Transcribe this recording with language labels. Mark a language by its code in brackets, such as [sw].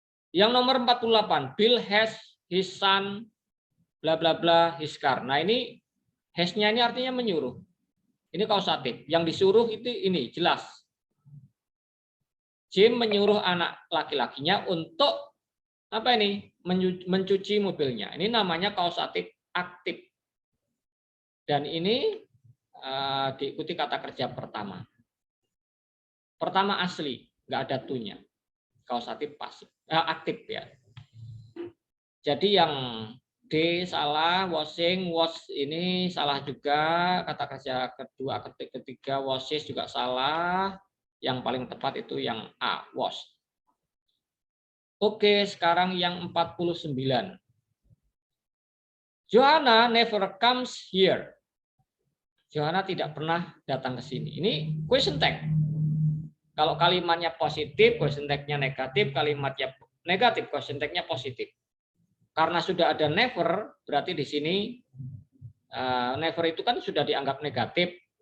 [id] Yang nomor 48, [en] Bill has his son, bla bla bla, his car. [id] Nah ini has-nya ini artinya menyuruh. Ini kausatif. Yang disuruh itu ini jelas. Jim menyuruh anak laki-lakinya untuk apa ini? Mencuci mobilnya. Ini namanya kausatif aktif. Dan ini diikuti kata kerja pertama. Pertama asli, nggak ada tunya. Kausatif pasif, aktif ya. Jadi yang D salah, washing, wash ini salah juga. Kata kerja kedua, ketiga, washes juga salah. Yang paling tepat itu yang A, wash. Oke, sekarang yang 49. [en] Johanna never comes here. [id] Johanna tidak pernah datang ke sini. Ini question tag. Kalau kalimatnya positif, question tag-nya negatif. Kalimatnya negatif, question tag-nya positif. Karena sudah ada never, berarti di sini never itu kan sudah dianggap negatif.